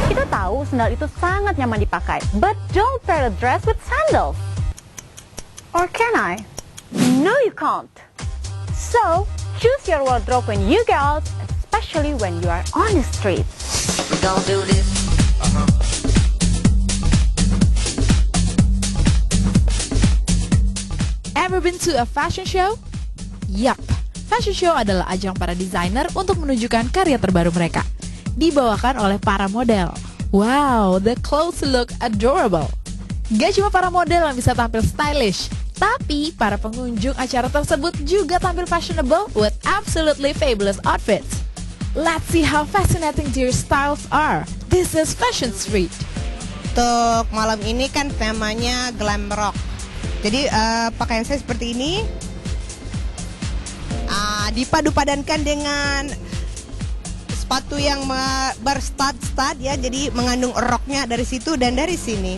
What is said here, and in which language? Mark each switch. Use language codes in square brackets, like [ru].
[id] tahu sendal itu sangat nyaman dipakai. [en] But don't pair a dress with sandals. Or can I? No, you can't. So, choose your wardrobe when you go out, especially when you are on the street. We gon' do this. Ever been to a fashion show? [id] Yup, fashion show adalah ajang para desainer untuk menunjukkan karya terbaru mereka. Dibawakan oleh para model. [en] Wow, the clothes look adorable. [id] Gak cuma para model yang bisa tampil stylish, tapi para pengunjung acara tersebut juga tampil fashionable [en] with absolutely fabulous outfits. Let's see how fascinating their styles are. This is Fashion Street. [id] Untuk malam ini kan temanya glam rock. Jadi pakaian saya seperti ini. Dipadu-padankan dengan sepatu yang berstud-stud ya. Jadi mengandung roknya dari situ dan dari sini.